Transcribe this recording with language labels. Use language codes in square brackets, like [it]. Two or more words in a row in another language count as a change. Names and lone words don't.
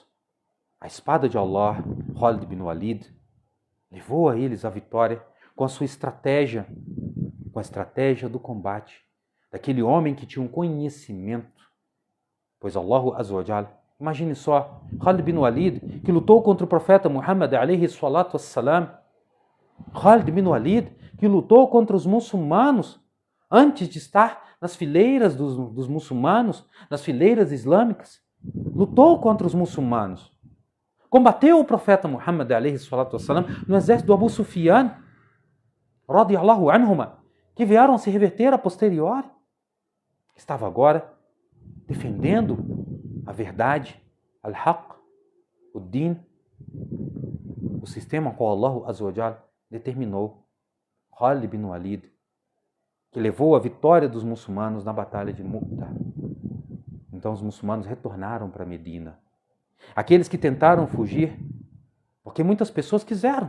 [pt] A espada de Allah, Khalid bin Walid, levou a eles a vitória com a sua estratégia, com a estratégia do combate, daquele homem que tinha um conhecimento. Pois [ar] الله عز وجل, [pt] imagine só, Khalid bin Walid, que lutou contra o profeta Muhammad [ar] عليه الصلاة والسلام, [pt] Khalid bin Walid, que lutou contra os muçulmanos antes de estar nas fileiras dos muçulmanos, nas fileiras islâmicas, lutou contra os muçulmanos. Combateu o profeta Muhammad [ar] عليه الصلاة والسلام [pt] no exército do Abu Sufyan, [ar] رضي الله عنهما, [pt] que vieram a se reverter a posteriori. Estava agora defendendo a verdade, al-haq, o din, o sistema qual [ar] الله عز وجل [pt] determinou. Khalid bin Walid, que levou a vitória dos muçulmanos na batalha de Mu'tah. Então os muçulmanos retornaram para Medina. Aqueles que tentaram fugir, porque muitas pessoas quiseram.